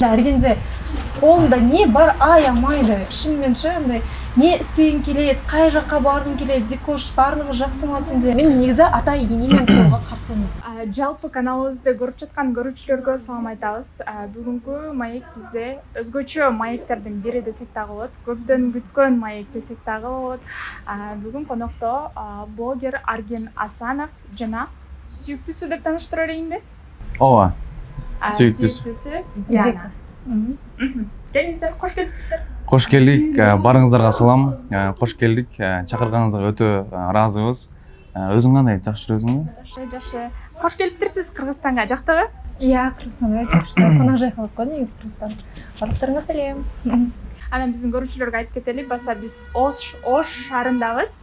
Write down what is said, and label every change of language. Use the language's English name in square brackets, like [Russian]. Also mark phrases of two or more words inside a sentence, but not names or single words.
[Kazakh] Аргенде қолында не бар аямайды. Шынымен андай не істегің келеді, қай жаққа барғың келеді, Дикош барлығы жақсы ма сенде? Мен негізі ата енемен тұруға қарсы емеспін. Жалпы каналыбызды көріп жатқан көрушілерге салам айтабыз. [Kyrgyz] Бүгінгі маек бізде өзгөчө маектердің бири десек дагы болот. Көптөн күткөн маек десек дагы болот. Бүгүн конокто блогер Арген Асанов жана сүйүктүүсү деп тааныштыра берейинби? Ооба. Сүйүктүүсү Диана. Келиңиздер, кош келипсиздер. [Kazakh] Қош келдік, барыңыздарга салам. Қош келдік, [Kyrgyz] чакырганыңызга өтө ыраазыбыз. Өзүң кандай, жакшы жүрөсүңбү? Жакшы. Кош келиптирсиз Кыргызстанга, жактабы? Иә, Кыргызстан өтө күчтүү. Конок жай кылып койду негизи Кыргызстан. [Kazakh] Барлыктарыңа салем. [Kyrgyz] Анан биздин көрүүчүлөргө айтып кетели, баса биз Ош шаарындабыз.